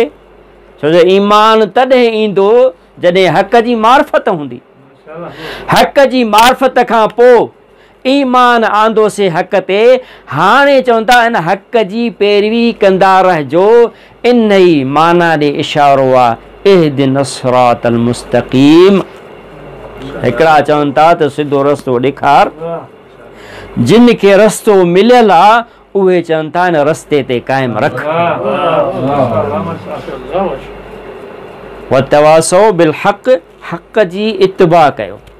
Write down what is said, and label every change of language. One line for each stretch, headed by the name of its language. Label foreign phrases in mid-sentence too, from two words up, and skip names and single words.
Sindhi: छो जो ईमान तॾहिं ईंदो जॾहिं हक़ जी मार्फत हूंदी। हक़ जी मार्फत खां पोइ ईमान आंदोसीं हक़ ते। हाणे चवनि था इन हक़ जी पैरवी कंदा रहिजो। इन ई माना ॾे इशारो आहे,
Arabic: اهدنا الصراط المستقيم.
Sindhi: हिकिड़ा चवनि था त सिधो रस्तो ॾेखार। जिन खे रस्तो मिलियल आहे उहे चवनि था इन रस्ते ते क़ाइमु रख।
Arabic: وتواصوا بالحق,
Sindhi: हक़ जी इत्तिबा कयो।